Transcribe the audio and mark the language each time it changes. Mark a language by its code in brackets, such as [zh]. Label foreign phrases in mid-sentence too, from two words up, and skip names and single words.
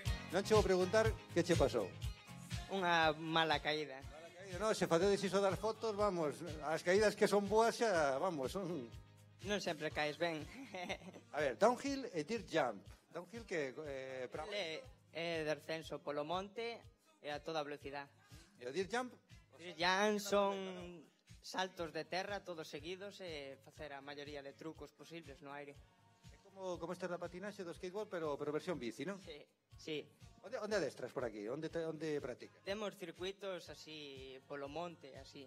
[gl] Non che vou preguntar que che pasou. Unha mala caída. No, se facedes iso das fotos, vamos, as caídas que son boas xa, vamos, son... Non sempre caes ben. A ver, downhill e [en] dirt jump. [gl] Downhill que... É descenso polo monte e a toda velocidade. E o [en] dirt jump? Dirt jump [gl] son saltos de terra todos seguidos e facer a maioría de trucos posibles no aire. É como esta da patinaxe do skateboard, pero versión bici, non? Sí. Onde adestras por aquí? Onde practicas? Temos circuitos así polo monte, así.